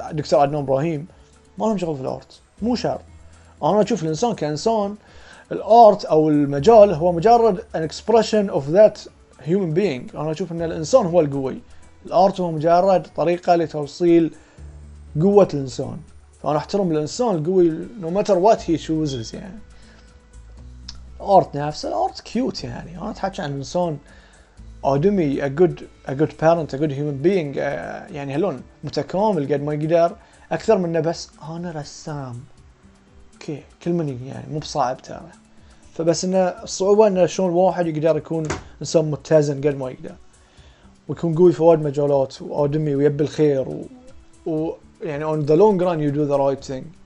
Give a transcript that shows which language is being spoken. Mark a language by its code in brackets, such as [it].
[ar] دكتور عدنان ابراهيم ما لهم شغل في الارت مو شرط. انا اشوف الانسان كانسان الارت او المجال هو مجرد [en] an expression of that human being. [ar] انا اشوف ان الانسان هو القوي. الارت هو مجرد طريقه لتوصيل قوه الانسان. فانا احترم الانسان القوي [en] no matter what he chooses. [ar] يعني الارت نفسه الارت كيوت يعني انا اتحكي عن انسان ادمي [en] a good parent a good human being [ar] يعني هلون متكامل قد ما يقدر اكثر من بس انا رسام. اوكي كل من يعني مو بصعب ترى. فبس انه الصعوبه انه شلون واحد يقدر يكون انسان متزن قد ما يقدر ويكون قوي في وايد مجالات وادمي ويبي الخير يعني [en] on the long run you do the right thing.